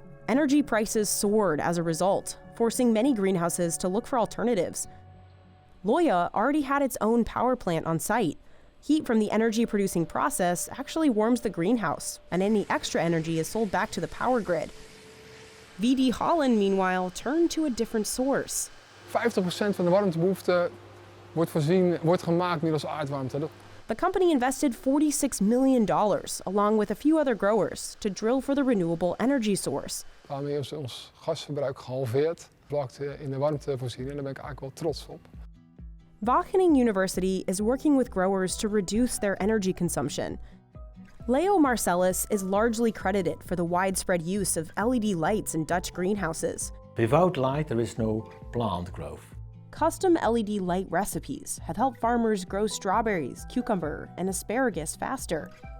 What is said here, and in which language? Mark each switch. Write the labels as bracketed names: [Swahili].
[English] Energy prices soared as a result, forcing many greenhouses to look for alternatives. Loya already had its own power plant on site. Heat from the energy-producing process actually warms the greenhouse, and any extra energy is sold back to the power grid. VD Holland, meanwhile, turned to a different source. [Dutch] 50% van de warmtebehoefte wordt gemaakt middels aardwarmte. [English] The company invested $46 million, along with a few other growers, to drill for the renewable energy source. [Dutch] Daarmee is ons gasverbruik gehalveerd, vlakte in de warmtevoorziening, en daar ben ik eigenlijk wel trots op. [English] Wageningen University is working with growers to reduce their energy consumption. Leo Marcellus is largely credited for the widespread use of LED lights in Dutch greenhouses. Without light, there is no plant growth. Custom LED light recipes have helped farmers grow strawberries, cucumber, and asparagus faster.